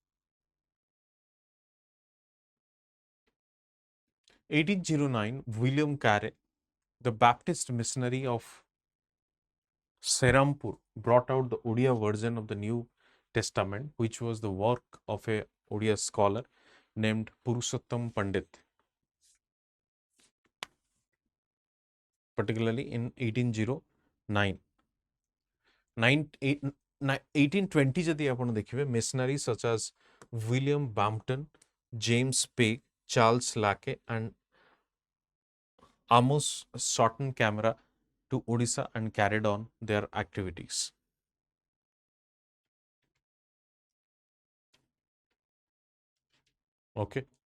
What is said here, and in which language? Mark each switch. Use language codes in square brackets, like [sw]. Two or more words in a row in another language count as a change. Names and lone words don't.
[en] 1809, William Carey, the Baptist missionary of Serampur, brought out the Odia version of the New Testament, which was the work of a Odia scholar named Purushottam Pandit, particularly in 1809. [or] 1820 ଯଦି ଆପଣ ଦେଖିବେ, [en] missionaries such as William Bampton, James Page, Charles Lake and Amos Shorten Camera to Odisha and carried on their activities. Okay.